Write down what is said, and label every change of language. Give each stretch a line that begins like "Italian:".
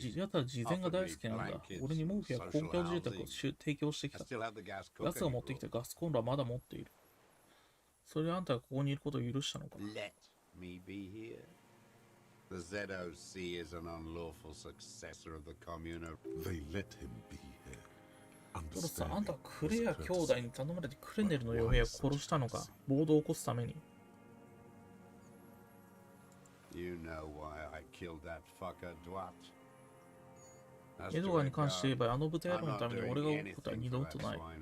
Japanese: やたら慈善が大好きなんだ。俺に毛布や公共住宅を提供してきた。奴が持ってきたガスコンロはまだ持っている。それであんたがここにいることを許したのか。
English: Let me be here. The ZOC is an unlawful successor of the Commune. They let him be here.
Japanese: トロさん、あんたはクレア兄弟に頼まれてクレネルの傭兵を殺したのか。暴動を起こすために。
English: You know why I killed that fucker, Dwat?
Japanese: エドガーに関して言えば、あの豚野郎のために俺が動くことは二度とない。